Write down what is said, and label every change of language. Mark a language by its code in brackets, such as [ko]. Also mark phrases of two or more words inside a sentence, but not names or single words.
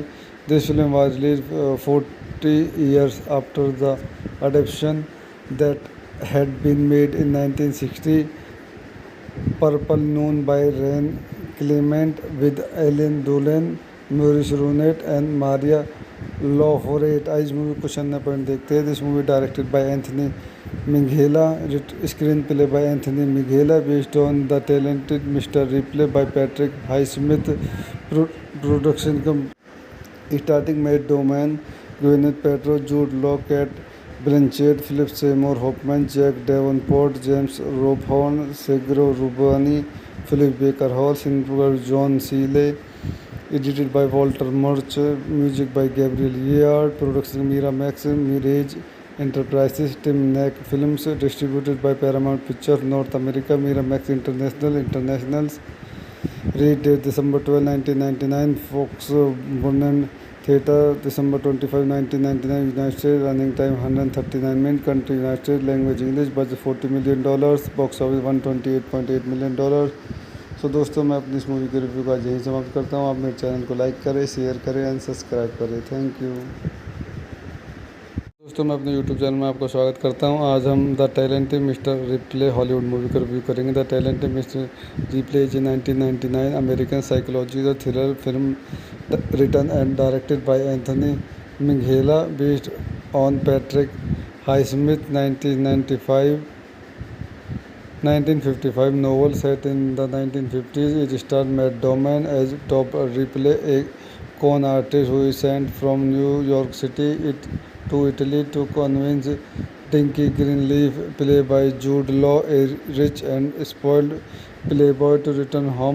[en] This film was released 40 years after the adaptation that had been made in 1960, Purple Noon by Ryan Clement, with Ellen Dolan, Maurice Runet, and Maria Laureate. [hi] आज मूवी कुछ अन्य पॉइंट देखते हैं। [en] This movie directed by Anthony Minghella, screen play by Anthony Minghella, based on The Talented Mister Ripley by Patrick Highsmith, production starting Matt Damon, ग्विनेथ पैल्ट्रो, जूड लॉ, केट ब्लैंचेट, फिलिप सेमोर हॉफमैन, जैक डेवनपोर्ट, जेम्स रोफॉर्न, सेग्रो रूबानी, फिलिप बेकर हॉल, Singer John Seale, edited by Walter Murch, Music by Gabriel Yared, production Mira Max, Mirage Enterprises, Tim Nek Films, distributed by Paramount Pictures North America, Mira Max Internationals, release date December 12, 1999, Fox Burnham Theatre, December 25, 1999, United States, running time 139 minutes, country United States, language English, budget $40 million, Box office $128.8 million। [hi] सो दोस्तों मैं अपनी इस मूवी के रिव्यू का यही समाप्त करता हूँ। आप मेरे चैनल को लाइक करें, शेयर करें एंड सब्सक्राइब करें। [en] Thank you. [hi] दोस्तों मैं अपने YouTube चैनल में आपका स्वागत करता हूं। आज हम द टैलेंटेड मिस्टर रिप्ले [en] Hollywood movie [hi] का रिव्यू करेंगे। [en] The Talented Mister Ripley is 1999 American psychology the thriller film written and directed by Anthony Minghella, based on Patrick Highsmith 1955 novel set in the 1950s. It starred Matt Damon as Top Ripley, a con artist who is sent from New York City to Italy to convince Dinky Greenleaf, played by Jude Law, a rich and spoiled playboy to return home.